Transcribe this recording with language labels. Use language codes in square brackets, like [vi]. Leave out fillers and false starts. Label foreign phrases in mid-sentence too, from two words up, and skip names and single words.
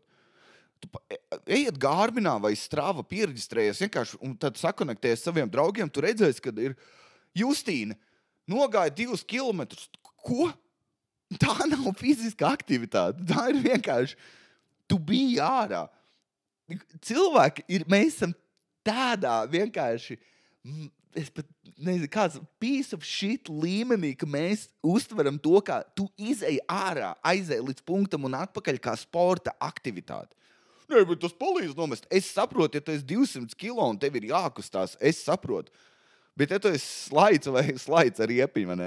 [lv] Tu ejiet Garminā vai Strava, pieregistrējies vienkārši un tad sakonektējies saviem draugiem, tu redzēsi, kad ir Justīna nogāja 2 kilometrus. Ko? Tā nav fiziska aktivitāte. Tā ir vienkārši, tu biji ārā. Cilvēki mēs esam tādā vienkārši, nezinu, kāds [en] piece of shit [lv] līmenī, ka mēs uztveram to, kā tu izej ārā, aizej līdz punktam un atpakaļ kā sporta aktivitāte. Nē, bet tas palīdz nomest. Es saprotu, ja tu esi 200 kilo un tev ir jākustās, es saprotu. Bet ja tu esi slaids vai slaids ar iepiņu, vai ne?